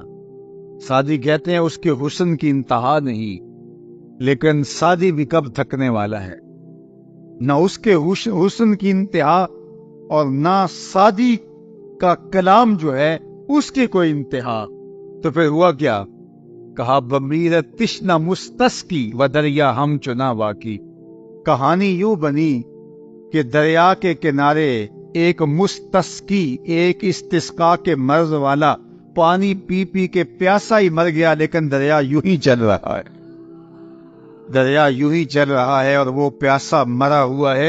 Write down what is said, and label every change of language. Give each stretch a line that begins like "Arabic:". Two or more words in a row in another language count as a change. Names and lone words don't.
Urdu: سعدی کہتے ہیں اس کے حسن کی انتہا نہیں، لیکن سعدی بھی کب تھکنے والا ہے، نہ اس کے حسن کی انتہا اور نہ سعدی کا کلام جو ہے اس کی کوئی انتہا۔ تو پھر ہوا کیا؟ کہا
Persian: بمیرت تشنا مستسقی و دریا ہم چنا واقعی۔
Urdu: کہانی یوں بنی کہ دریا کے کنارے ایک مستسقی، ایک استسقاء کے مرض والا پانی پی پی کے پیاسا ہی مر گیا، لیکن دریا یوں ہی چل رہا ہے، دریا یوں ہی چل رہا ہے اور وہ پیاسا مرا ہوا ہے۔